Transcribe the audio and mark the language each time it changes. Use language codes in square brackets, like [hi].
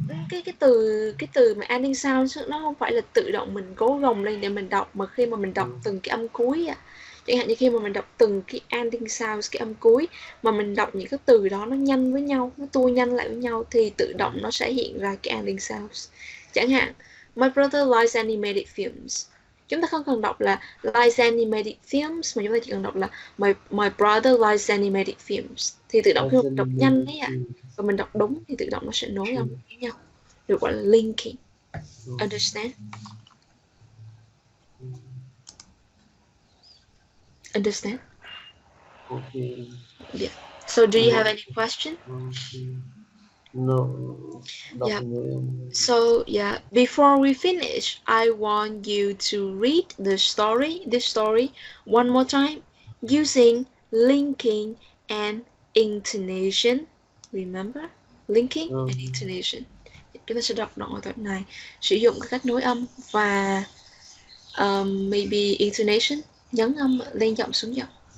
[vi] Cái từ mà ending sound nó không phải là tự động mình cố gồng lên để mình đọc, mà khi mà mình đọc từng cái âm cuối chẳng hạn như khi mà mình đọc từng cái ending sound, cái âm cuối mà mình đọc những cái từ đó nó nhanh với nhau, nó tua nhanh lại với nhau thì tự động nó sẽ hiện ra cái ending sounds. Chẳng hạn [en] my brother likes animated films. [vi] Chúng ta không cần đọc là [en] likes animated films, [vi] mà chúng ta chỉ cần đọc là [en] my brother likes animated films. [vi] Thì tự động khi mình đọc nhanh ấy và mình đọc đúng thì tự động nó sẽ nối âm với nhau, được gọi là linking. [en] Understand? Understand? Okay. Yeah. So do you have any question? No, Yeah. nothing. So yeah, before we finish, I want you to read this story one more time using linking and intonation. Remember? Linking and intonation. [vi] Chúng ta sẽ đọc đoạn tập này sử dụng các cách nối âm và [en] maybe intonation, [vi] nhấn âm lên giọng xuống giọng.